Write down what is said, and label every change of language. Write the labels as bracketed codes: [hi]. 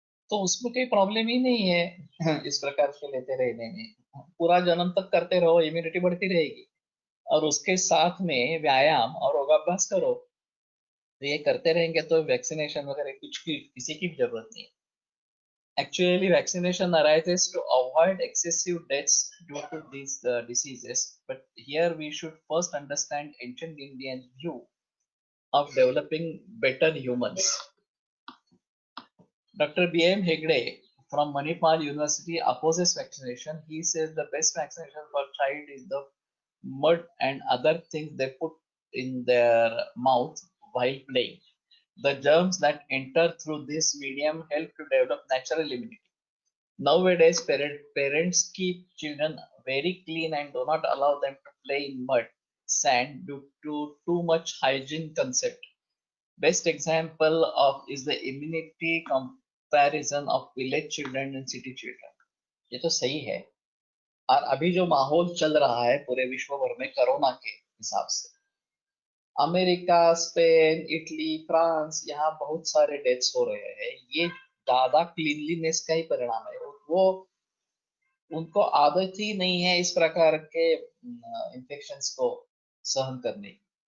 [hi] तो उसमें कोई प्रॉब्लम ही नहीं है इस प्रकार से लेते रहने में। पूरा जन्म तक करते रहो, इम्यूनिटी बढ़ती रहेगी। और उसके साथ में व्यायाम और योगाभ्यास करो, तो ये करते रहेंगे तो वैक्सीनेशन वगैरह कुछ की किसी की भी जरूरत नहीं है। [en] Actually, vaccination arises to avoid excessive deaths due to these diseases. But here we should first understand ancient Indian view of developing better humans. Dr. B.M. Hegde from Manipal University opposes vaccination. He says the best vaccination for child is the mud and other things they put in their mouth while playing. The germs that enter through this medium help to develop natural immunity. Nowadays, parents keep children very clean and do not allow them to play in mud, sand due to too much hygiene concept. Best example of is the immunity comparison of village children and city children. [hi] ये तो सही है। और अभी जो माहौल चल रहा है पूरे विश्व भर में कोरोना के हिसाब से, अमेरिका, स्पेन, इटली, फ्रांस, यहाँ बहुत सारे डेथ्स हो रहे हैं। ये ज्यादा क्लीनलीनेस का ही परिणाम है। वो उनको आदत ही नहीं है इस प्रकार के इन्फेक्शंस को सहन करने की।